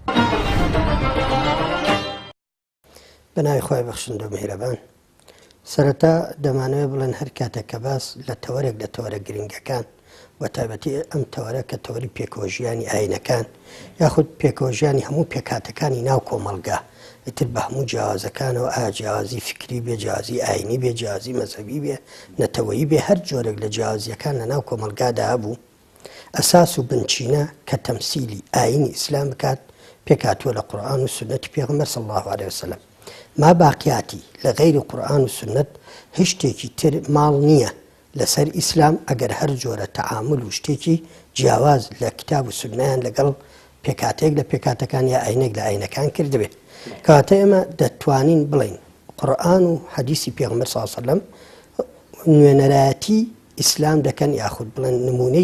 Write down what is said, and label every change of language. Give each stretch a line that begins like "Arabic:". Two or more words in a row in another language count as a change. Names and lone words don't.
Central Kurdish: بەناوی خۆی بەخشندە و میهرەبان سەرەتا دەمانەوێت بڵێن هەر کاتێک کە باس لە تەوەرێک لە تەوەرە گرنگەکان و تایبەتی ئەم تەوەرە کە تەوەری پێکەوەژیانی ئاینەکان یاخود پێکەوەژیانی هەموو پێکاتەکانی ناو کۆمەلگا ئیتر بە هەموو جیاوازەکانەوە جیاوازی فکری بێ جیاوازی ئاینی بێ جیاوازی مەزهەبی بێ نەتەوەیی بێ هەر جۆرێک لە جیاوازیەکان لە ناو کۆمەلگادا هەبوو ئەساس و بنچینە کە تەمسیلی ئاینی ئیسلام بکات پێکاتووە لە قورئان و سنەتی پێغەمبەر
Arabic: صلی الله عليه وسلم
Central Kurdish: ما باقیاتی لە غەیری قورئان و سنەت هیچ شتێکی تر ماڵ نییە لەسەر ئیسلام ئەگەر هەر جۆرە تەعامل و شتێکی جیاواز لە کتاب و سنەیان لەگەڵ پێکاتێک لە پێکاتەکان یا ئاینێک لە ئاینەکان کردبێت کەواتە ئێمە دەتوانین بڵین قورئان و حەدیسی پێغەمبەر
Arabic: صلی الله علیه وسلم
Central Kurdish: نوێنەرایەتی ئیسلام دەکەن یاخود بڵێن نمونەی